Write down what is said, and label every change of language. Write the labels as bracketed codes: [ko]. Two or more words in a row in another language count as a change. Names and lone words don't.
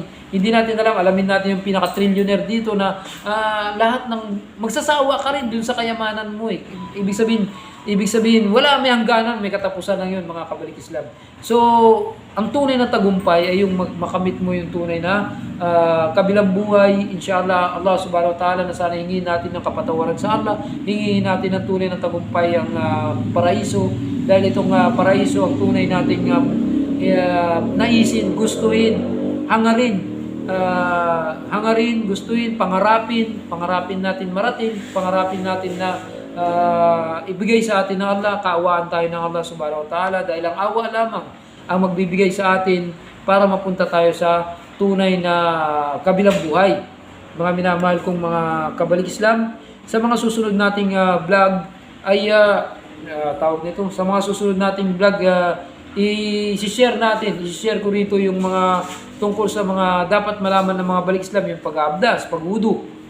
[tl] Hindi natin alam, alamin natin yung pinaka-trillionaire dito na lahat ng magsasawa ka rin dun sa kayamanan mo eh. Ibig sabihin, wala may hangganan, may katapusan lang yun, mga kabalik Islam. So, ang tunay na tagumpay ay yung makamit mo yung tunay na kabilang buhay. [ar] إن شاء الله، الله سبحانه وتعالى, [tl] na sana hingin natin ng kapatawaran sa Allah, hingin natin ng tunay na tagumpay ang paraiso. Dahil itong paraiso, ang tunay nating naisin, gustuhin, hangarin, hangarin, gustuin, pangarapin natin marating, pangarapin natin na ibigay sa atin ng Allah, kaawaan tayo ng [ar] الله سبحانه وتعالى [tl] dahil ang awa lamang ang magbibigay sa atin para mapunta tayo sa tunay na kabilang buhay. Mga minamahal kong mga kabalik Islam, sa mga susunod nating vlog ay tawag nito, sa mga susunod nating vlog i-share ko rito yung mga tungkol sa mga dapat malaman ng mga balik Islam, yung pag-aabdas, pag-wudu,